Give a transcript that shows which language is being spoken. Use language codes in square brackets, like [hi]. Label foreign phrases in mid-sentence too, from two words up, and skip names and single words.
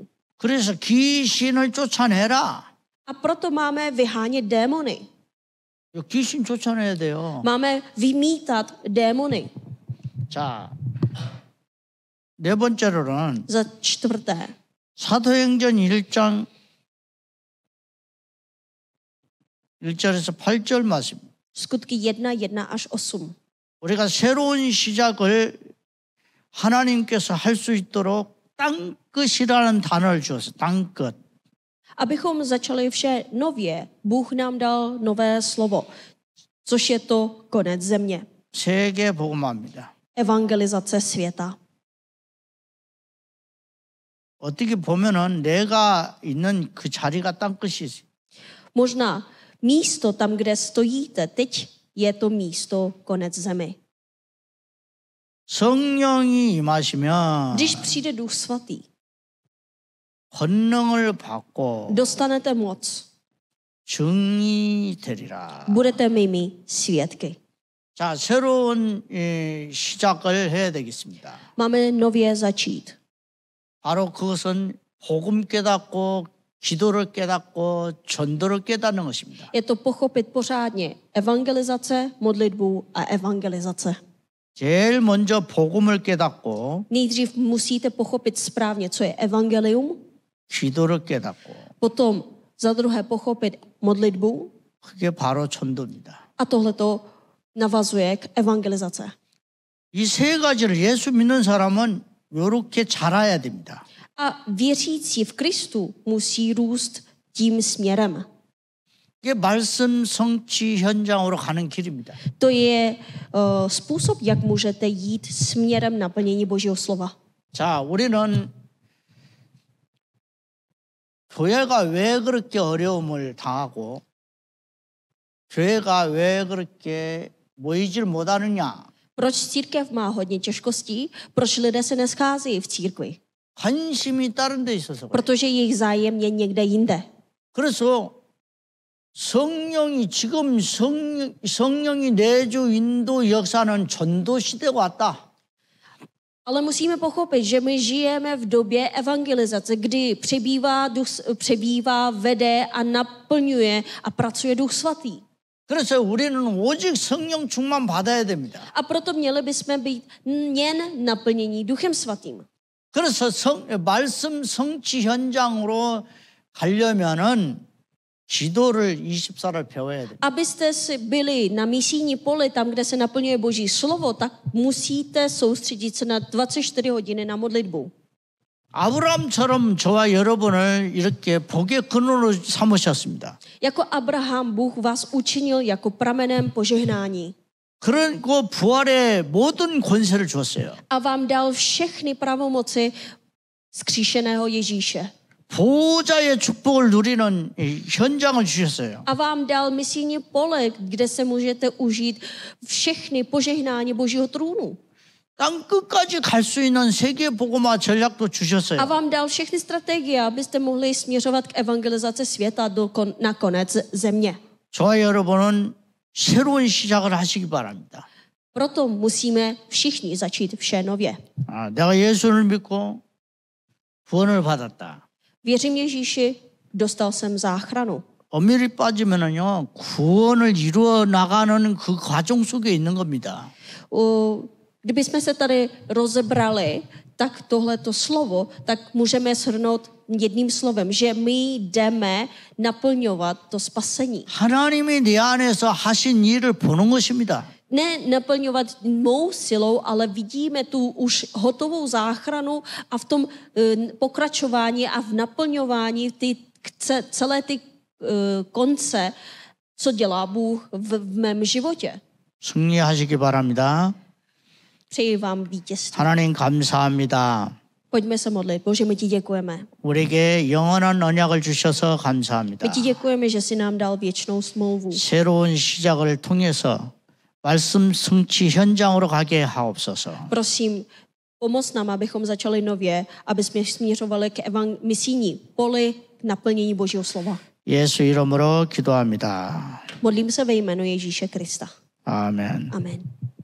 [ko] 그래서 귀신을 쫓아내라. [cs] A proto máme vyhánět démony. [ko] 귀신 쫓아내야 돼요. [cs] Máme vymítat démony. [ko] 자, 네 번째로는 [cs] Za čtvrté. [ko] 사도행전 1장 1절에서 8절 말씀. [cs] Skutky 1 až 8. [ko] 우리가 새로운 시작을 하나님께서 할 수 있도록 땅끝이라는 단어를 주었어요. 땅끝. [cs] Abychom začali vše nově, Bůh nám dal nové slovo, což je to konec země. [ko] 세계 복음화입니다. [cs] Evangelizace světa. [ko] 어떻게 보면은 내가 있는 그 자리가 땅끝이지. [cs] Možná místo tam, kde stojíte teď, je to místo konec zemi. [ko] 성령이 임하시면 [cs] Když přijde Duch Svatý, [ko] 권능을 받고 [cs] dostanete moc, [ko] 증이 되리라. [cs] budete mými svědky. [ko] 자, 새로운 시작을 해야 되겠습니다. [cs] Máme nově začít. [ko] 바로 그것은 복음 깨닫고 기도를 깨닫고 전도를 깨닫는 것입니다. [cs] Je to pochopit pořádně evangelizace, modlitbu a evangelizace. [ko] 제일 먼저 복음을 깨닫고 [cs] Nejdřív musíte pochopit správně, co je evangelium, [ko] 기도를 깨닫고 [cs] potom za druhé pochopit modlitbu [ko] 그게 바로 전도입니다. [cs] a tohleto navazuje k evangelizace. [ko] 이 세 가지를 예수 믿는 사람은 이렇게 자라야 됩니다. [cs] A věřící v Kristu musí růst tím směrem. [ko] 이게 말씀 성취 현장으로 가는 길입니다. [cs] To je způsob, jak můžete jít směrem naplnění Božího slova. [ko] 자, 우리는 교회가 왜 그렇게 어려움을 당하고 교회가 왜 그렇게 모이질 못하느냐? [cs] Proč církev má hodně těžkostí? Proč lidé se nescházejí v církvi? [ko] 관심이 다른 데 있어서 그래요. [cs] Protože jejich zájem je někde jinde. [ko] 그래서 성령이 지금 성령이 내주 인도 역사는 전도 시대가 왔다. [cs] Ale musíme pochopit, že my žijeme v době evangelizace, kdy přebývá, vede a naplňuje a pracuje Duch Svatý. [ko] 그래서 우리는 오직 성령 충만 받아야 됩니다. [cs] A proto měli bychom být jen naplnění Duchem Svatým. [ko] 그래서 말씀 성취 현장으로 가려면은 기도를 24를 배워야 돼요. [cs] Abyste si byli na misijní poli, tam, kde se naplňuje Boží slovo, tak musíte soustředit se na 24 hodiny na modlitbu. [ko] 아브라함처럼 저와 여러분을 이렇게 복의 근원으로 삼으셨습니다. [cs] Jako Abraham, Bůh vás učinil jako pramenem požehnání. [ko] 그리고 부활의 모든 권세를 주었어요. [cs] A vám dal všechny pravomoci vzkříšeného Ježíše. [ko] 보호자의 축복을 누리는 현장을 주셨어요. [cs] A vám dal misijní pole, kde se můžete užít všechny požehnání Božího trůnu. [ko] 땅 끝까지 갈 수 있는 세계 복음화 전략도 A 주셨어요. [cs] vám dal všechny strategie, abyste mohli směřovat k evangelizaci světa na konec země. [ko] 저와 여러분은 새로운 시작을 하시기 바랍니다. [cs] Proto musíme všichni začít vše nově. [ko] 내가 예수를 믿고 구원을 받았다. [cs] Věřím Ježíši, dostal jsem záchranu. [ko] 엄밀히 빠지면은요 구원을 이루어 나가는 그 과정 속에 있는 겁니다. [cs] Kdybychom se tady rozebrali, tak tohleto slovo, tak můžeme shrnout jedním slovem, že my jdeme naplňovat to spasení. [ko] 하나님이 내 안에서 하신 일을 보는 것입니다. [cs] ne naplňovat mou silou, ale vidíme tu už hotovou záchranu a v tom pokračování a v naplňování celé ty konce, co dělá Bůh v mém životě. [ko] 승리하시기 바랍니다. [cs] Přeji vám vítězství. [ko] 하나님 감사합니다. [cs] Pojďme se modlit. Bože, my ti děkujeme. [ko] 우리에게 영원한 언약을 주셔서 감사합니다. [cs] My ti děkujeme, že jsi nám dal věčnou smlouvu. [ko] 새로운 시작을 통해서 말씀 성취 현장으로 가게 하옵소서. [cs] Prosím, pomoz nám, abychom začali nově, aby jsme směřovali k misijní poli k naplnění Božího slova. [ko] 예수 이름으로 기도합니다. [cs] Modlím se ve jménu Ježíše Krista. [ko] 아멘. [cs] Amen.